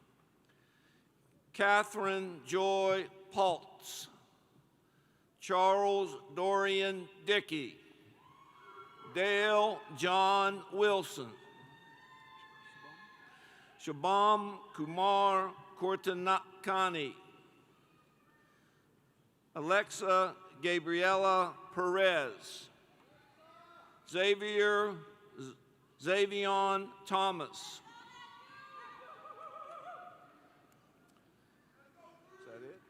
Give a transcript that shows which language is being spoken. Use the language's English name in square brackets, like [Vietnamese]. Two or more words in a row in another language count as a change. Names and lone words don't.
[English] Catherine Joy Paltz. Charles Dorian Dickey. Dale John Wilson. Shabam Kumar Kortanakani, Alexa Gabriela Perez, Xavion Thomas. Is that it?